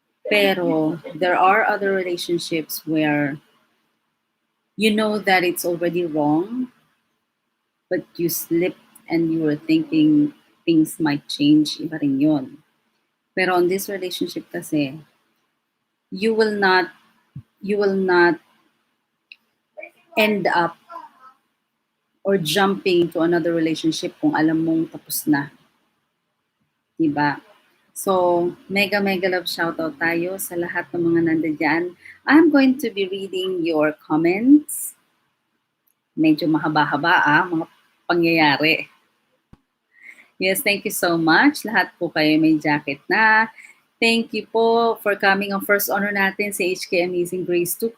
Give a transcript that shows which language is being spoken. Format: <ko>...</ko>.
<en>Pero there are other relationships where you know that it's already wrong, but you slipped and you were thinking things might change,</en> <tl>iba rin yun.</tl> <en>Pero on this relationship kasi, you will not you will not end up or jumping to another relationship</en> <tl>kung alam mong tapos na, diba? So, mega mega love shoutout tayo sa lahat ng mga nandiyan.</tl> <en>I'm going to be reading your comments.</en> <tl>Medyo mahaba-haba mga pangyayari.</tl> <en>Yes, thank you so much.</en> <tl>Lahat po kayo may jacket na.</tl> <en>Thank you po for coming on first honor</en> <tl>natin sa HK Amazing Grace 2.</tl>